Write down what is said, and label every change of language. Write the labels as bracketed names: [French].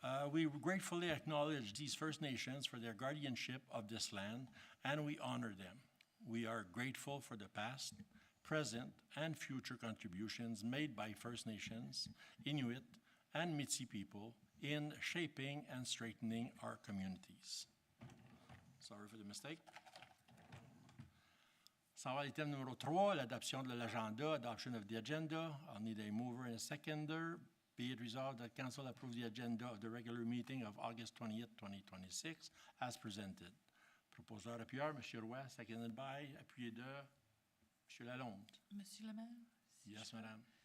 [English] We gratefully acknowledge these First Nations for their guardianship of this land, and we honor them. We are grateful for the past, present, and future contributions made by First Nations, Inuit, and Métis people in shaping and strengthening our communities. Sorry for the mistake. [French] Ça va à l'item numéro 3, l'adoption de l'agenda, [English] adoption of the agenda. I'll need a mover and a seconder. Be it resolved that Council approve the agenda of the regular meeting of August 20th, 2026, as presented. [French] Proposeur appuyeur, M. Roy, [English] seconded by, [French] appuyé de M. Lalonde. Monsieur le Maire? [English] Yes, Madame.